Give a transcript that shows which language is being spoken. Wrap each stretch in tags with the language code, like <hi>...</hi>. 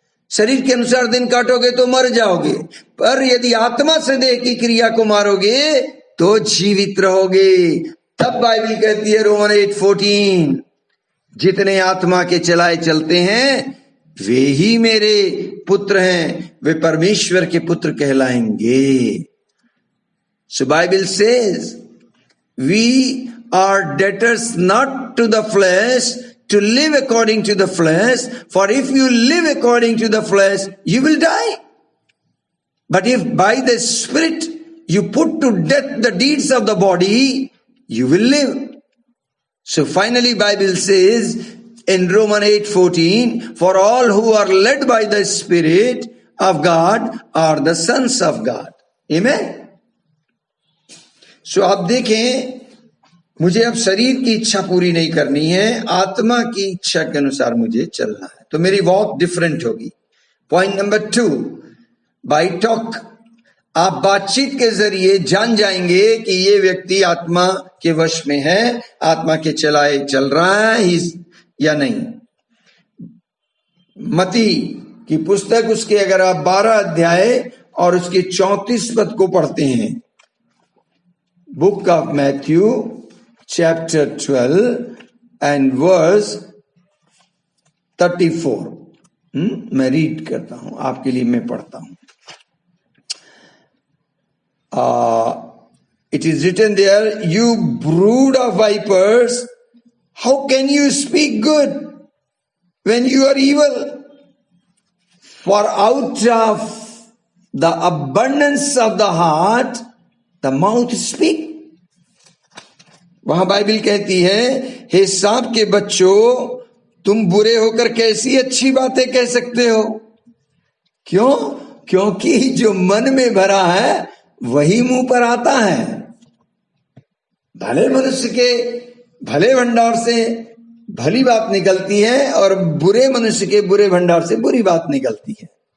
<hi>शरीर के अनुसार दिन काटोगे तो मर जाओगे, पर यदि आत्मा से देह की क्रिया को मारोगे तो जीवित रहोगे। तब बाइबल कहती है रोमन 8:14, जितने आत्मा के चलाए चलते हैं वे ही मेरे पुत्र हैं, वे परमेश्वर के पुत्र कहलाएंगे।</hi> <en>So Bible says we are debtors not to the flesh to live according to the flesh, for if you live according to the flesh you will die. But if by the Spirit you put to death the deeds of the body, you will live. So finally Bible says in Romans 8:14, for all who are led by the Spirit of God are the sons of God. Amen.</en> <hi>So आप देखें, मुझे अब शरीर की इच्छा पूरी नहीं करनी है, आत्मा की इच्छा के अनुसार मुझे चलना है, तो मेरी वॉक डिफरेंट होगी. पॉइंट नंबर 2, बाय टॉक, आप बातचीत के जरिए जान जाएंगे कि ये व्यक्ति आत्मा के वश में है, आत्मा के चलाए चल रहा है या नहीं. मती की पुस्तक, उसके अगर आप 12 अध्याय और उसके 34 पद को पढ़ते हैं,</hi> <en>Book of Matthew chapter 12 and verse 34.</en> <hi>मैं रीड करता हूं आपके लिए, मैं पढ़ता हूं.</hi> <en>It is written there, you brood of vipers, how can you speak good when you are evil? For out of the abundance of the heart, the mouth speak.</en> <hi>वहां Bible कहती है, हे सांप के बच्चों, तुम बुरे होकर कैसी अच्छी बातें कह सकते हो? क्यों? क्योंकि जो मन में भरा है वही मुंह पर आता है. भले मनुष्य के भले भंडार से भली बात निकलती है और बुरे मनुष्य के बुरे भंडार से बुरी बात निकलती है.</hi>